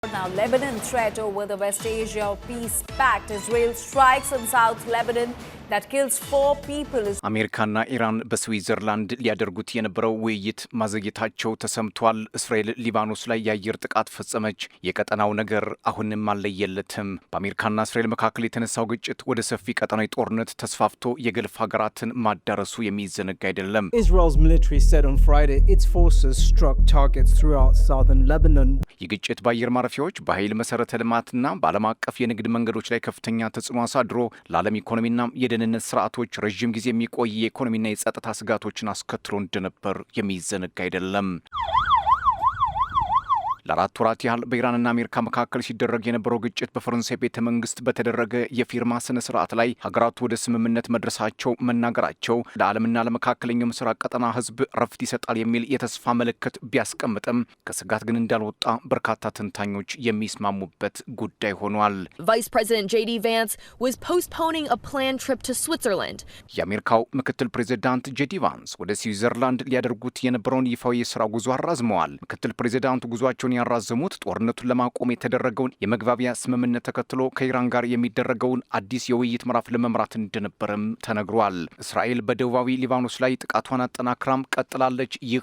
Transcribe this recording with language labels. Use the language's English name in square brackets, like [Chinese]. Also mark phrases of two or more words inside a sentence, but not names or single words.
[English] Now, Lebanon threat over the West Asia peace pact. Israel strikes in South Lebanon that kills 4 people. [Amharic] አሜሪካና ኢራን በስዊዘርላንድ ሊያደርጉት የነበረው ውይይት ማዘግየታቸው ተሰምቷል። እስራኤል ሊባኖስ ላይ የአየር ጥቃት ፈጸመች። የቀጠናው ነገር አሁንም አልለየለትም። በአሜሪካና እስራኤል መካከል የተነሳው ግጭት ወደ ሰፊ ቀጠናዊ ጦርነት ተስፋፍቶ የገልፍ ሀገራትን ማዳረሱ የሚዘነጋ አይደለም። [English] Israel's military said on Friday its forces struck targets throughout southern Lebanon. [Amharic] የግጭት በአየር ማረፊያዎች በኃይል መሰረተ ልማትና በዓለም አቀፍ የንግድ መንገዶች ላይ ከፍተኛ ተጽዕኖ አሳድሮ ለዓለም ኢኮኖሚና የደህንነት ስርዓቶች ረዥም ጊዜ የሚቆይ የኢኮኖሚና የጸጥታ ስጋቶችን አስከትሎ እንደነበር የሚዘነጋ አይደለም። ለአራት ወራት ያህል በኢራንና አሜሪካ መካከል ሲደረግ የነበረው ግጭት በፈረንሳይ ቤተ መንግስት በተደረገ የፊርማ ስነ ስርዓት ላይ ሀገራቱ ወደ ስምምነት መድረሳቸው መናገራቸው ለዓለምና ለመካከለኛው ምስራቅ ቀጠና ሕዝብ ረፍት ይሰጣል የሚል የተስፋ ምልክት ቢያስቀምጥም ከስጋት ግን እንዳልወጣ በርካታ ተንታኞች የሚስማሙበት ጉዳይ ሆኗል። [English] Vice President J.D. Vance was postponing a planned trip to Switzerland. [Amharic] የአሜሪካው ምክትል ፕሬዚዳንት ጄዲ ቫንስ ወደ ስዊዘርላንድ ሊያደርጉት የነበረውን ይፋዊ የስራ ጉዞ አራዝመዋል። ምክትል ፕሬዚዳንቱ ጉዟቸውን ያራዘሙት ጦርነቱን ለማቆም የተደረገውን የመግባቢያ ስምምነት ተከትሎ ከኢራን ጋር የሚደረገውን አዲስ የውይይት ምዕራፍ ለመምራት እንደነበረም ተነግሯል። እስራኤል በደቡባዊ ሊባኖስ ላይ ጥቃቷን አጠናክራም ቀጥላለች። ይህ